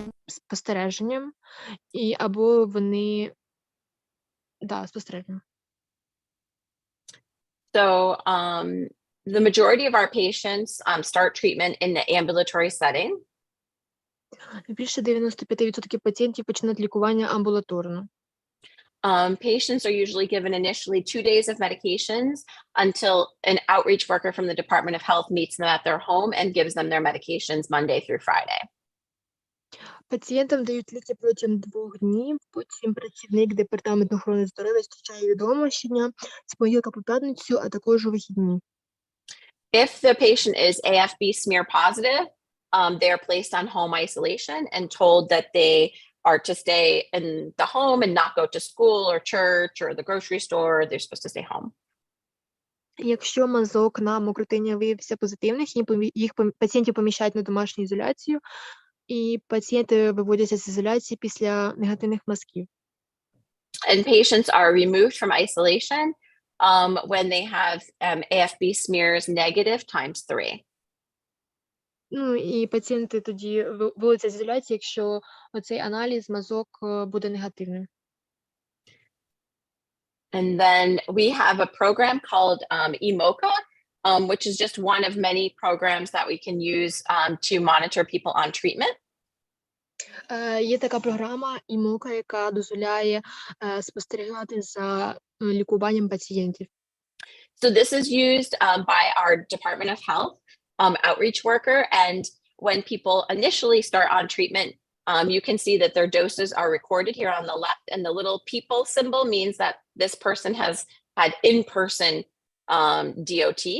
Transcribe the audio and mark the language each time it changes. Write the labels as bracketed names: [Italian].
[Ukrainian] Спостереженням або вони спостереженням. [English] So the majority of our patients start treatment in the ambulatory setting. [Ukrainian] Більше 95% пацієнтів починають лікування амбулаторно. [English] Patients are usually given initially 2 days of medications until an outreach worker from the Department of Health meets them at their home and gives them their medications Monday through Friday. [Ukrainian] Пацієнтам дають ліки протягом 2 днів, потім працівник департаменту охорони здоров'я зустрічає вдома щодня з понеділка по п'ятницю, а також у вихідні. [English] If the patient is AFB smear positive, they are placed on home isolation and told that they are to stay in the home and not go to school or church or the grocery store. They're supposed to stay home. [Ukrainian] Якщо мазок на мокротиння виявився позитивних, їх пацієнтів поміщають на домашню ізоляцію, і пацієнти виводяться з ізоляції після негативних мазків. [English] And patients are removed from isolation when they have AFB smears negative times 3. [Ukrainian] І пацієнти тоді виводяться з ізоляції, якщо оцей аналіз, мазок буде негативним. [English] And then we have a program called EMOCA, which is just one of many programs that we can use to monitor people on treatment. [Ukrainian] Є така програма EMOCA, яка дозволяє спостерігати за лікуванням пацієнтів. [English] So this is used by our Department of Health outreach worker, and when people initially start on treatment, you can see that their doses are recorded here on the left, and the little people symbol means that this person has had in-person DOT.